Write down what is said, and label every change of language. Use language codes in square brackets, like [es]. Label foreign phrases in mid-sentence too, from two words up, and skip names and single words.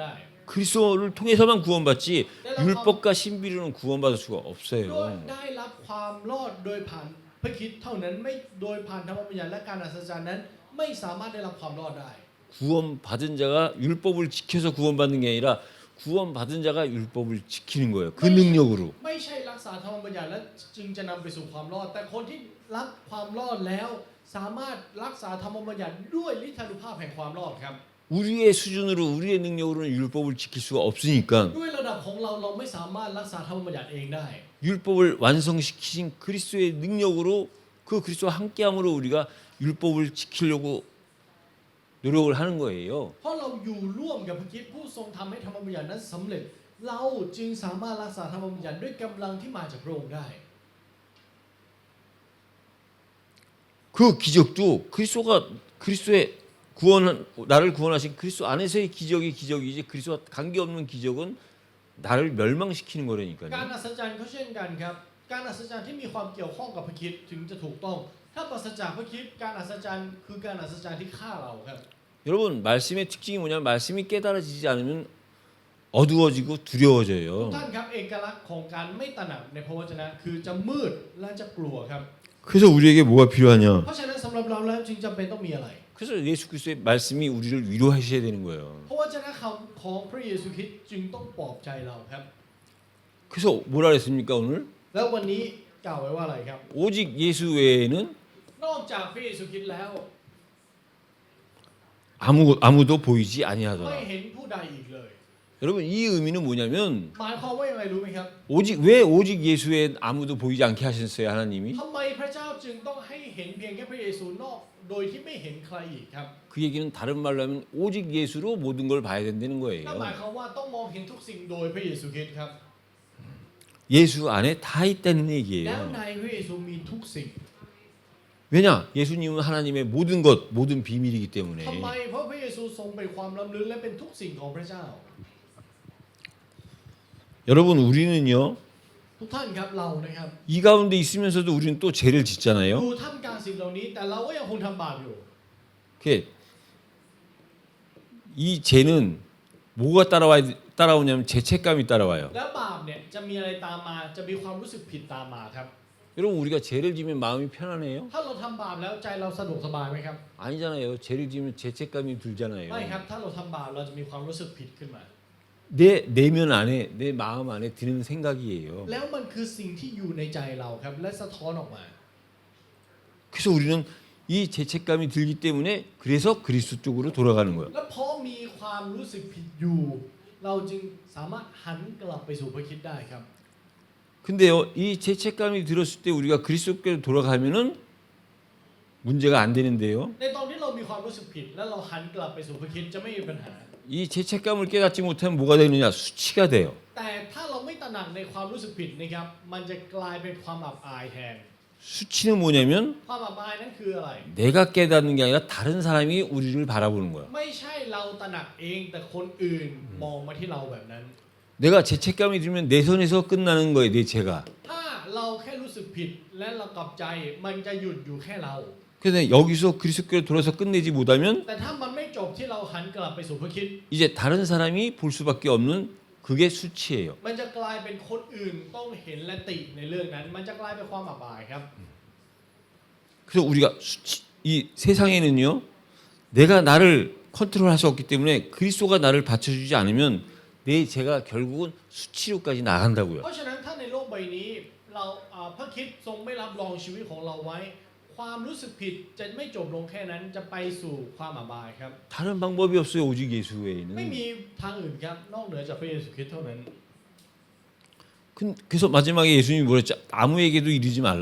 [ko] 그리스도를 통해서만 구원받지 율법과 신비로는 구원받을 수가 [th] โดย [ko] 없어요. [th] ได้รับความรอดโดยผ่านพระคริสต์เท่านั้นไม่โดยผ่านธรรมบัญญัติและการอัศจรรย์นั้นไม่สามารถได้รับความรอดได้ [ko] 구원받은 자가 율법을 지켜서 구원받는 게 아니라 구원받은 자가 율법을 지키는 거예요. 그 능력으로. [th] ไม่ใช่รักษาธรรมบัญญัติและจึงจะนำไปสู่ความรอด แต่คนที่รับความรอดแล้วสามารถรักษาธรรมบัญญัติด้วยฤทธานุภาพแห่งความรอดครับ [ko] 우리의 수준으로 우리의 능력으로는 율법을 지킬 수가 없으니까 [th] ด้วยระดับของเราไม่สามารถรักษาธรรมบัญญัติเองได้ [ko] 율법을 완성시키신 그리스도의 능력으로 그 그리스도와 함께함으로 우리가 율법을 지키려고 노력을 하는 거예요. [th] เพราะเราอยู่ร่วมกับพระคริสต์ผู้ทรงทำให้ธรรมบัญญัตินั้นสำเร็จ เราจึงสามารถรักษาธรรมบัญญัติด้วยกำลังที่มาจากพระองค์ได้ [ko] 그 기적도 그리스도의 나를 구원하신 그리스도 안에서의 기적이지 그리스도와 관계없는 기적은 나를 멸망시키는 [th] การ [ko] 거라니까요. [th] อัศจรรย์ก็เช่นกันครับ การอัศจรรย์ที่มีความเกี่ยวข้องกับพระคริสต์ถึงจะถูกต้อง ถ้าปราศจากพระคริสต์การอัศจรรย์คือการอัศจรรย์ที่ฆ่าเราครับ [ko] 여러분 말씀의 특징이 뭐냐면 말씀이 깨달아지지 않으면 어두워지고 두려워져요. [th] ท่านครับเอกลักษณ์ของการไม่ตระหนักในพระวจนะคือจะมืดและจะกลัวครับ [ko] 그래서 우리에게 뭐가 필요하냐? [th] เพราะฉะนั้นสำหรับเราแล้วจึงจำเป็นต้องมีอะไร [ko] 그래서 예수 그리스도의 말씀이 우리를 위로하셔야 되는 거예요. [th] พระวจนะคำของพระเยซูคริสต์จึงต้องปลอบใจเราครับ [ko] 그래서 뭐라 그랬습니까 오늘? [th] แล้ววันนี้กล่าวไว้ว่าอะไรครับ [ko] 오직 예수 외에는 [th] นอกจากพระเยซูคริสต์แล้ว [ko] 아무도 보이지 [th] ไม่ [ko] 아니하더라. [th] เห็นผู้ใดอีกเลย [ko] 여러분 이 의미는 뭐냐면 [th] หมายความว่ายังไงรู้ไหมครับ [ko] 오직 예수 외에 아무도 보이지 않게 하셨어요 하나님이? [th] ทำไมพระเจ้าจึงต้องให้เห็นเพียงแค่พระเยซูนอกโดยที่ไม่เห็นใครอีกครับ [ko] 그 얘기는 다른 말로 하면 오직 예수로 모든 걸 봐야 된다는 [th] นั่นหมาย [ko] 거예요. [th] ความว่าต้องมองเห็นทุกสิ่งโดยพระเยซูคริสต์ครับ [ko] 예수 안에 다 있다는 [th] แล้ว [ko] 얘기예요. [th] ในพระเยซูมีทุกสิ่ง [ko] 왜냐? 예수님은 하나님의 모든 것, 모든 비밀이기 때문에. [th] ทำไมเพราะพระเยซูทรงเป็นความล้ำลึกและเป็นทุกสิ่งของพระเจ้า [ko] 여러분 우리는요 [th] ทุกท่านครับเรานะครับ [ko] 이 가운데 있으면서도 우리는 또 죄를 [th] อ [ko] 짓잖아요. [th] ยู่ท่ามกลางสิ่งเหล่านี้แต่เราก็ยังคงทำบาปอยู่ [ko] 이 죄는 뭐가 따라오냐면 죄책감이 따라와요. [th] แล้วบาปเนี่ยจะมีอะไรตามมาจะมีความรู้สึกผิดตามมาครับ [ko] 여러분 우리가 죄를 지면 마음이 편안해요? [th] ถ้าเราทำบาปแล้วใจเราสะดวกสบายไหมครับ [ko] 아니잖아요. 죄를 지면 죄책감이 들잖아요. [th] ไม่ครับถ้าเราทำบาปเราจะมีความรู้สึกผิดขึ้นมา [ko] 내 내면 안에 내 마음 안에 드는 생각이에요. [th] แล้วมันคือสิ่งที่อยู่ในใจเราครับและสะท้อนออกมา [ko] 그래서 우리는 이 죄책감이 들기 때문에 그래서 그리스도 쪽으로 돌아가는 거예요. [th] และเพราะมีความรู้สึกผิดอยู่ เราจึงสามารถหันกลับไปสู่พระคริสต์ได้ครับ [ko] 근데요, 이 죄책감이 들었을 때 우리가 그리스도께로 돌아가면은 문제가 안 되는데요. [th] ในตอนที่เรามีความรู้สึกผิด แล้วเราหันกลับไปสู่พระคริสต์จะไม่มีปัญหา [ko] 이 죄책감을 깨닫지 못하면 뭐가 되느냐? 수치가 돼요. [th] แต่ถ้าเราไม่ตระหนักในความรู้สึกผิดนะครับมันจะกลายเป็นความอับอายแทน [ko] 수치는 뭐냐면 [th] ความอับอายนั่นคืออะไร [ko] 내가 깨닫는 게 아니라 다른 사람이 우리를 바라보는 거야. [th] ไม่ใช่เราตระหนักเองแต่คนอื่นมองมาที่เราแบบนั้น [ko] 내가 죄책감이 들면 내 손에서 끝나는 거예요, 내 죄가. [th] ถ้าเราแค่รู้สึกผิดและเรากลับใจมันจะหยุดอยู่แค่เรา [ko] 그래서 여기서 그리스도께로 돌아서 끝내지 못하면 [th] แต่ถ้ามันไม่จบที่เราหันกลับไปสู่พระคริสต์ [ko] 이제 다른 사람이 볼 수밖에 없는 그게 수치예요. [th] มันจะกลายเป็นคนอื่นต้องเห็นและติในเรื่องนั้น มันจะกลายเป็นความอับอายครับ [ko] 그래서 우리가 이 세상에는요, 내가 나를 컨트롤할 수 없기 때문에 그리스도가 나를 받쳐주지 않으면 내 죄가 결국은 수치로까지 나간다고요. [th] เพราะฉะนั้นถ้าในโลกใบนี้เราพระคริสต์ทรงไม่รับรองชีวิตของเราไว้ ความรู้สึกผิดจะไม่จบลงแค่นั้นจะไปสู่ความอับอายครับ [ko] 다른 방법이 없어요, 오직 예수 [th] ไม่ [ko] 외에는. [th] มีทางอื่นครับนอกเหนือจากพระเยซูคริสต์เท่านั้น [ko] 그래서 마지막에 예수님이 뭐랬죠? 아무에게도 이르지 말라.